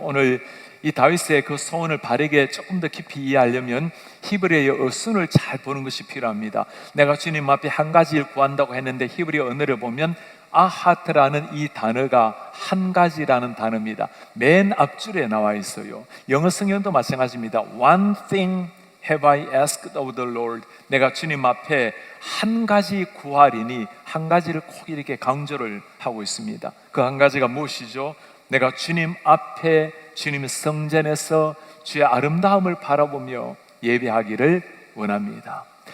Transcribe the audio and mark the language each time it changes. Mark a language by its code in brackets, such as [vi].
[ko] 오늘 이 다윗의 그 소원을 바르게 조금 더 깊이 이해하려면 히브리어의 어순을 잘 보는 것이 필요합니다. 내가 주님 앞에 한 가지를 구한다고 했는데 히브리어 언어를 보면 아하트라는 이 단어가 한 가지라는 단어입니다. 맨 앞줄에 나와 있어요. 영어 성경도 마찬가지입니다. [en] One thing have I asked of the Lord. [ko] 내가 주님 앞에 한 가지 구하리니, 한 가지를 꼭 이렇게 강조를 하고 있습니다. 그 한 가지가 무엇이죠? 내가 주님 앞에 주님 성전에서 주의 아름다움을 바라보며 예배하기를 원합니다.